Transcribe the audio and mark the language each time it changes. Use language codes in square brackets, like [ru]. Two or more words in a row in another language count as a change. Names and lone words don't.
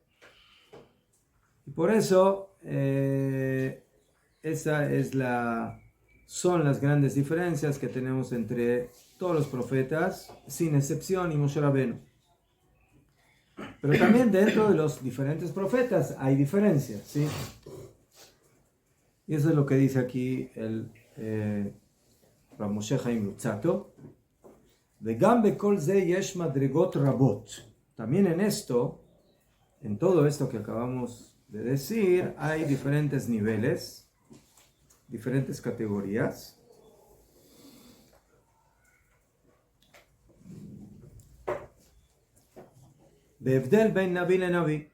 [es] Y por eso son las grandes diferencias que tenemos entre todos los profetas, sin excepción, y Moshe Rabenu. Pero también dentro de los diferentes profetas hay diferencias, ¿sí? Y eso es lo que dice aquí el Rav Moshe Chaim Luzzatto. [he] וגם בכל זה יש מדרגות רבות. [es] También en todo esto que acabamos de decir, hay diferentes niveles, diferentes categorías. [he] בהבדל בין נביא לנביא.